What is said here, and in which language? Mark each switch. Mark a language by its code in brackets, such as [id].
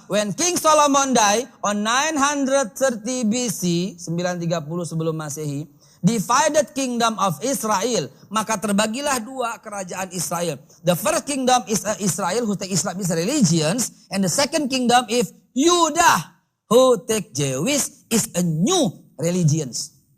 [en] When King Solomon died on 930 BC, [id] 930 sebelum Masehi, [en] divided kingdom of Israel. [id] Maka terbagilah dua kerajaan Israel. [en] The first kingdom is Israel who take Islam is religions. And the second kingdom is Judah who take Jewish is a new religions.